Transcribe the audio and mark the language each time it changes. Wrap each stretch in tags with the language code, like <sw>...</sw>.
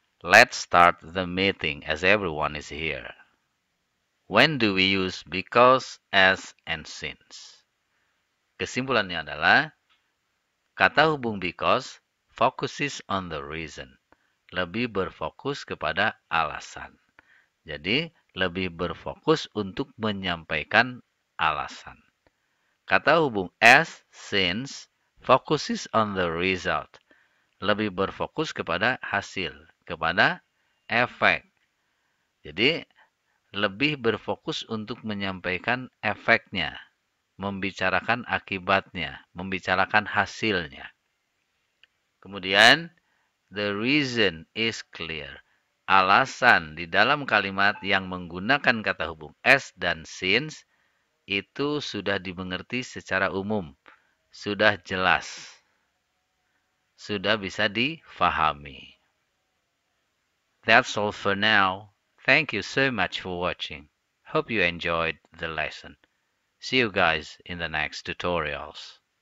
<en>Let's start the meeting as everyone is here. When do we use because, as, and since?</en> <id>Kesimpulannya adalah kata hubung</id> <en>because focuses on the reason.</en> <id>Lebih berfokus kepada alasan. Jadi, lebih berfokus untuk menyampaikan alasan. Kata hubung</id> <en>as, since, focuses on the result.</en> <id>Lebih berfokus kepada hasil, kepada efek. Jadi, lebih berfokus untuk menyampaikan efeknya, membicarakan akibatnya, membicarakan hasilnya. Kemudian,</id> <en>the reason is clear.</en> <id>Alasan di dalam kalimat yang menggunakan kata hubung as dan since itu sudah dimengerti secara umum, sudah jelas, sudah bisa difahami.</id> <en>That's all for now. Thank you so much for watching. Hope you enjoyed the lesson. See you guys in the next tutorials.</en>